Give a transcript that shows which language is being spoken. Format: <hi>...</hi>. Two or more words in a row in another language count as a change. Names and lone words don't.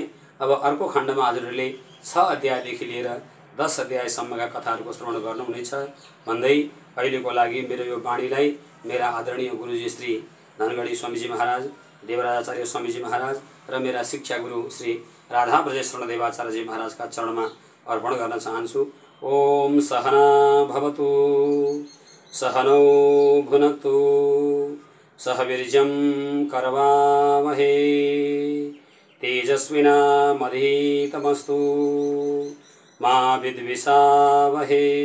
<ne>अब अर्को खण्डमा हजुरहरूले 6 अध्यायदेखि लिएर 10 अध्यायसम्मका कथाहरूको श्रवण गर्नुहुनेछ भन्दै अहिलेको लागि मेरो यो वाणीलाई मेरा आदरणीय गुरुजी श्री धनगढी स्वामीजी महाराज, देवराजाचार्य स्वामीजी महाराज र मेरा शिक्षा गुरु श्री राधा ब्रजेश्वर देवाचार्यजी महाराजका चरणमा अर्पण गर्न चाहन्छु।</ne> <sa>ओम सहना भवतु, सहनौ भुनक्तु, सह वीर्यं करवावहे, तेजस्विनामधीतमस्तु मा विद्विषावहे।</sa>